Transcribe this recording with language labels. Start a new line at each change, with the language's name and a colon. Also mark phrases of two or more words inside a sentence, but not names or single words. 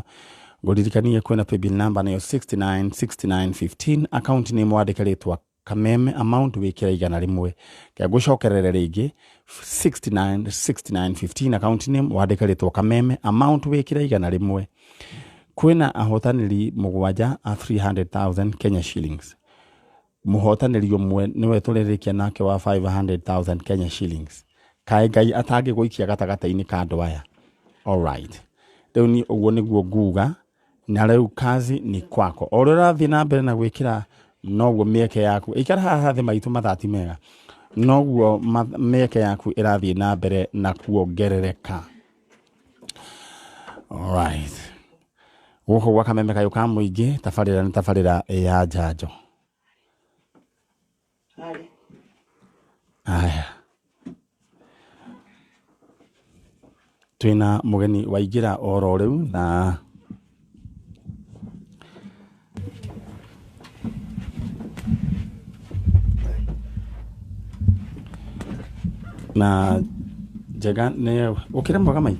Kikuyu: Ngũririkanie kwĩna
English: paybill number
Kikuyu: nĩyo 696915
English: account name
Kikuyu: wandĩke rĩtwa Kameme amount wĩkĩra 100 kaya ngũcokerere rĩngĩ 696915
English: account name
Kikuyu: wandĩke rĩtwa Kameme amount wĩkĩra 100. Kwĩna ahotanĩri 7 a 300,000
English: Kenya shillings.
Kikuyu: Mũhotanĩri ũmwe nĩwe tũrĩrĩkia nake wa 500,000
English: Kenya shillings.
Kikuyu: Kaĩ Ngai atangĩgũikia gatagatĩ-inĩ ka andũ aya.
English: All right.
Kikuyu: Rĩu ni ũguo nĩguo nguga na rĩu
Swahili: kazi ni kwako.
Kikuyu: O rĩu ũrathiĩ na mbere na gwĩkĩra noguo mĩeke yaku. Ikara haha thĩ maitũ mathati mega. Noguo mĩeke yaku ĩrathiĩ na mbere na kuongerereka.
English: All right.
Kikuyu: Gũkũ gwa kameme kayũ ka mũingĩ tabarĩra nĩ tabarĩra ya Njanjo. Aya. Twĩna mũgeni waingĩra oro rĩu na njega nĩ ũkĩra mwega maitho.